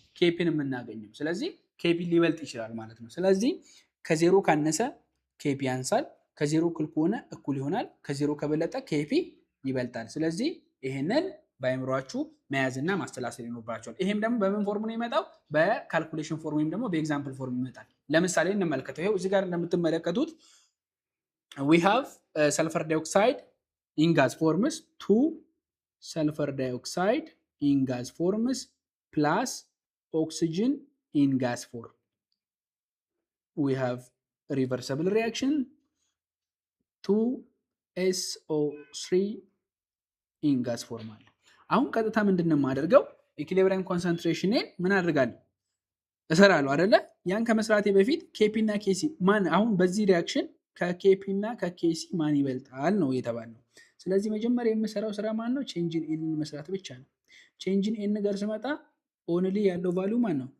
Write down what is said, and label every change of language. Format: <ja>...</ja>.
<am>ኬፒን የምናገኘው። ስለዚህ ኬፒ ሊበልጥ ይችላል ማለት ነው። ስለዚህ ከዜሮ ካነሰ ኬፒ ያንሳል፣ ከዜሮ እኩል ከሆነ እኩል ይሆናል፣ ከዜሮ ከበለጠ ኬፒ ይበልጣል። ስለዚህ ይሄንን በአይምሯችሁ መያዝና ማስተላሰል ይኖርባችኋል። ይሄም ደግሞ በምን ፎርም ነው የሚመጣው? በካልኩሌሽን ፎርም ወይም ደግሞ በኤግዛምፕል ፎርም ይመጣል። ለምሳሌ እንመልከተው። ይሄው እዚህ ጋር እንደምትመለከቱት</am> <en>we have sulfur dioxide in gas forms, 2 sulfur dioxide in gas forms plus oxygen in gas form. We have reversible reaction, 2SO3 in gas form.</en> <am>አሁን ቀጥታ ምንድነው የማደርገው? ኢኩሊብሪየም ኮንሰንትሬሽንን ምን አድርጋለሁ? እሰራለሁ አይደለ? ያን ከመስራቴ በፊት ኬፒ እና ኬሲ ማን አሁን በዚህ ሪአክሽን ከኬፒ እና ከኬሲ ማን ይበልጣል ነው የተባለው። ስለዚህ መጀመሪያ የምሰራው ስራ ማን ነው? ቼንጅ ኢን ኤን መስራት ብቻ ነው። ቼንጅ ኢን ኤን ጋር ስመጣ ኦንሊ ያለው ቫልዩ ማን ነው?</am>